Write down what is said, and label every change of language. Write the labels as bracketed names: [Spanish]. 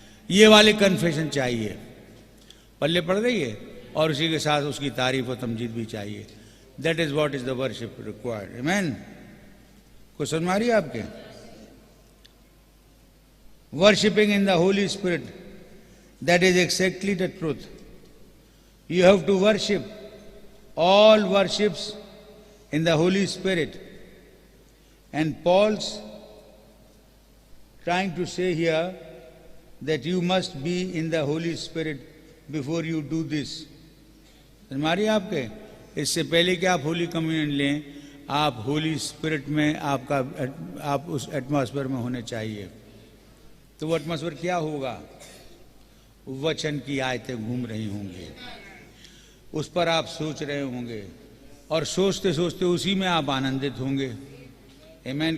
[Hindi] ये वाले कन्फेशन चाहिए, पल्ले पड़ रही है, और उसी के साथ उसकी तारीफ और तमजीद भी चाहिए। [English] That is what is the worship required. आमेन। [Hindi] कुछ समझ आ रही है आपके? [English] Worshipping in the Holy Spirit, that is exactly the truth. You have to worship all worships in the Holy Spirit, and Paul's trying to say here that you must be in the Holy Spirit before you do this. [Hindi] हमारी आपके इससे पहले कि आप holy communion लें, आप Holi spirit में आप उस एटमॉस्फेयर में होने चाहिए। तो वो एटमॉस्फेयर क्या होगा? वचन की आयतें घूम रही होंगी, उस पर आप सोच रहे होंगे, और सोचते सोचते उसी में आप आनंदित होंगे। आमीन।